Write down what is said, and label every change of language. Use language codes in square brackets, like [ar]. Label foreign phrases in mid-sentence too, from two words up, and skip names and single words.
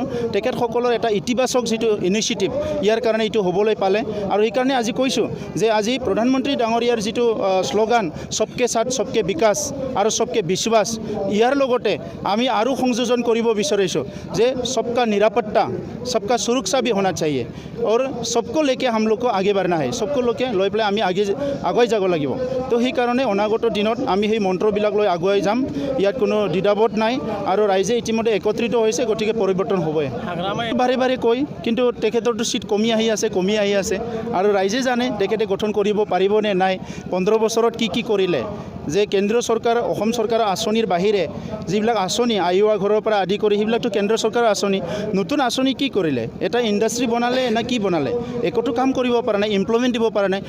[as] তেখেতসকলৰ এটা ইতিবাচক যিটো ইনিচিয়েটিভ, ইয়াৰ কাৰণে এইটো হ'বলৈ পালে আৰু সেইকাৰণে আজি কৈছোঁ যে আজি প্ৰধানমন্ত্ৰী ডাঙৰীয়াৰ যিটো শ্লোগান [hi] सबके साथ सबके विकास [as] আৰু [hi] सबके विश्वास, [as] ইয়াৰ লগতে আমি আৰু সংযোজন কৰিব বিচাৰিছোঁ যে সবকা নিৰাপত্তা, সবকা সুৰক্ষা [hi] भी होना चाहिए और सबको लेके हम लोग को आगे बढ़ना है, सबको लेके [as] লৈ পেলাই আমি আগুৱাই যাব লাগিব। তো সেইকাৰণে অনাগত দিনত আমি সেই মন্ত্ৰবিলাক লৈ আগুৱাই যাম, ইয়াত কোনো দ্বিধাবোধ নাই আৰু ৰাইজে ইতিমধ্যে একত্ৰিত হৈছে, গতিকে পৰিৱৰ্তন হ'বই। বাৰে বাৰে কয়, কিন্তু তেখেতৰতো চিট কমি আহি আছে আৰু ৰাইজে জানে তেখেতে গঠন কৰিব পাৰিব নে নাই, 15 বছৰত কি কৰিলে, যে কেন্দ্ৰীয় চৰকাৰ, অসম চৰকাৰৰ আঁচনিৰ বাহিৰে যিবিলাক আঁচনি আয়োৱা ঘৰৰ পৰা আদি কৰি সেইবিলাকতো কেন্দ্ৰীয় চৰকাৰৰ আঁচনি, নতুন আঁচনি কি কৰিলে, এটা ইণ্ডাষ্ট্ৰী বনালে না কি বনালে, একোটো কাম কৰিব পৰা নাই, ইমপ্লয়মেণ্ট দিব পৰা নাই।